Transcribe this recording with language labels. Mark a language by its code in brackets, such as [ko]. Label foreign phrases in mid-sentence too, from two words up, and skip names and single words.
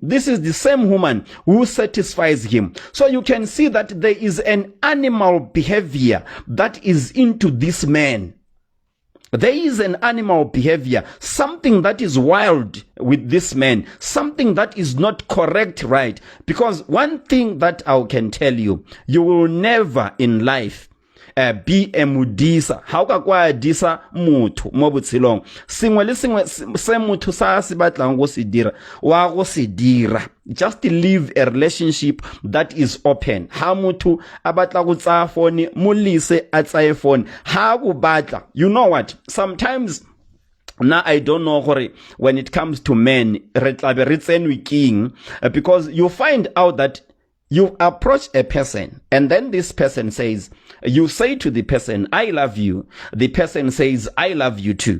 [en] This is the same woman who satisfies him. So you can see that there is an animal behavior that is into this man. There is an animal behavior, something that is wild with this man, something that is not correct, right? Because one thing that I can tell you, you will never in life be a mudisa. [tn] How ka kwa disa mutho mo botshelong? Sengwe le sengwe se mutho sa se batlang go se dira wa go se dira. Just live a relationship that is open. Ha mutho a batla go tsaya phone mo lise a tsaye phone. Ha go batla. [en] You know what? Sometimes now I don't know when it comes to men, because you find out that you approach a person and then this person says, you say to the person, I love you. The person says, I love you too.